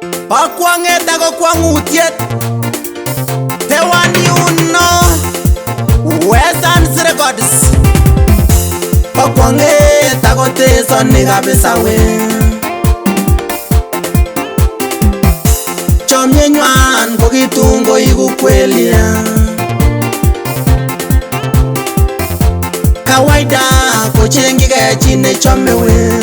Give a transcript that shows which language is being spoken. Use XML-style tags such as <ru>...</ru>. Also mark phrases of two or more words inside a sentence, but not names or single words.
<kln>kwongeet ako kwongutiet.</kln> <en>The one you know, Western Records.</en> <kln>Kwongeet ako tesoni kabisa we. Chomyenywan ko kitun koiku kweli. Kawaida kocheng'chigei chi nechome we.</kln>